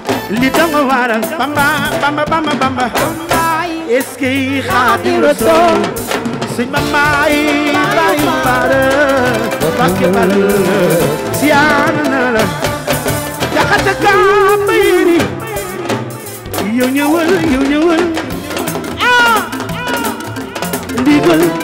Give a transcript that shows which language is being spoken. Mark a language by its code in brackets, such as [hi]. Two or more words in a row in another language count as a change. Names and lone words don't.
[wo] Li danga waral Bamba, Bamba, Bamba, Bamba. Bambaay. [fr] Est-ce que [wo] Xaadimu Rasuul? Sëñ Bamba yi Baay Faal. Mbàkke Bal. Siyaar na la. Jaxate ka bayri. Yow ñëwal, yow ñëwal. Ah! Ndigal.